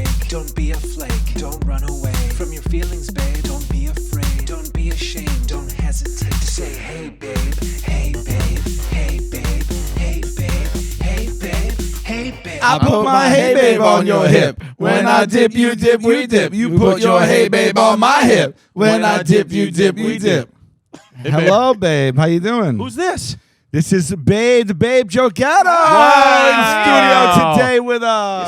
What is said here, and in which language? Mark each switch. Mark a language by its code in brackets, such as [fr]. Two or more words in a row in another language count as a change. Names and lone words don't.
[en] Don't be a flake. Don't run away from your feelings, babe. Don't be afraid. Don't be ashamed. Don't hesitate to say, hey, babe. Hey, babe. Hey, babe. Hey, babe. Hey, babe. Hey, babe. I put my hey babe on your hip. When I dip, you dip, we dip. You put your hey babe on my hip. When I dip, you dip, we dip. Hello, babe. How you doing? Who's this? This is Babe, the Babe Joe Gatto Wow. in studio today with us.